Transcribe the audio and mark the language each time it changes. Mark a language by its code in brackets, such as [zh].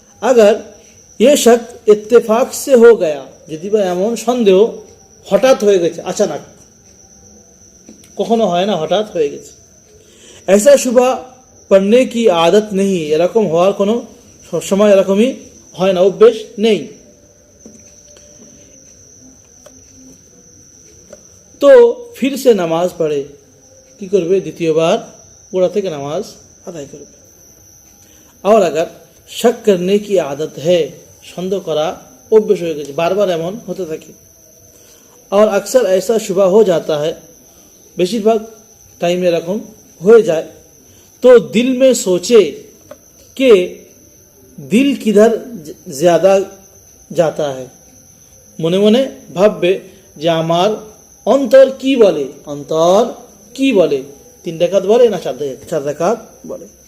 [hi] अगर ये शक इत्तेफाक से हो गया, [bn] যদি বা এমন সন্দেহ হঠাৎ হয়ে গেছে, अचानक, কখনো হয় না, হঠাৎ হয়ে গেছে। [hi] ऐसा शुबा पढ़ने की आदत नहीं, [bn] এরকম হওয়ার কোনো সবসময় এরকমই হয় না, অভ্যেস নেই। [hi] तो फिर से नमाज पढ़े, [bn] কি করবে? দ্বিতীয়বার গোড়া থেকে নামাজ আদায় করবে। [hi] और अगर शक करने की आदत है, [bn] সন্দেহ করা অভ্যেস হয়ে গেছে, বারবার এমন হতে থাকে। [hi] और अक्सर ऐसा शुबा हो जाता है, [bn] বেশিরভাগ টাইমে এরকম হয়ে যায়। [hi] तो दिल में सोचे कि दिल किधर ज़्यादा जाता है, [bn] মনে মনে ভাববে যে আমার অন্তর কি বলে, অন্তর কি বলে, 3 রাকাত বলে না 4 রাকাত বলে।